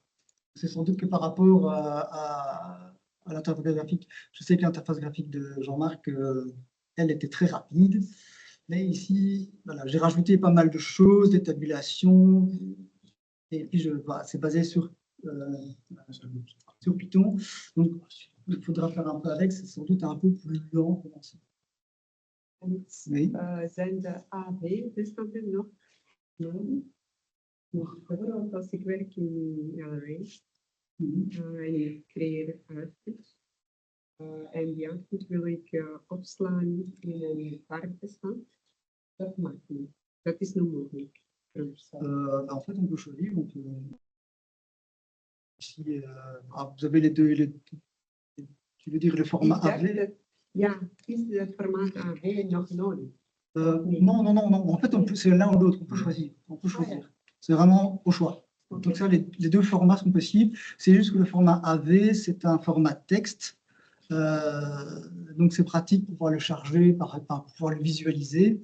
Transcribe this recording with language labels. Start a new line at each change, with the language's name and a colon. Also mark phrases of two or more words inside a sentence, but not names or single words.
French: C'est sans doute que par rapport à l'interface graphique, je sais que l'interface graphique de Jean-Marc, elle était très rapide. Mais ici, voilà, j'ai rajouté pas mal de choses, des tabulations, et puis c'est basé sur Python. Donc, il faudra faire un peu avec, c'est sans doute un peu plus lent pour lancer. Oui.
Dutch: Zijn de AV-bestanden nog nodig? Bijvoorbeeld als ik werk in LRA en ik creëer output en die output wil ik opslaan in een varkbestand, dat mag niet. Dat is niet mogelijk.
French: En fait, on peut choisir. Ici, vous avez les deux. Tu veux dire le format AV?
Dutch: Ja, is het formaat AV nog nodig?
French: Non. En fait, c'est l'un ou l'autre. On peut choisir. C'est vraiment au choix. Okay. Donc ça, les deux formats sont possibles. C'est juste que le format AV, c'est un format texte. Donc c'est pratique pour pouvoir le charger, pour pouvoir le visualiser.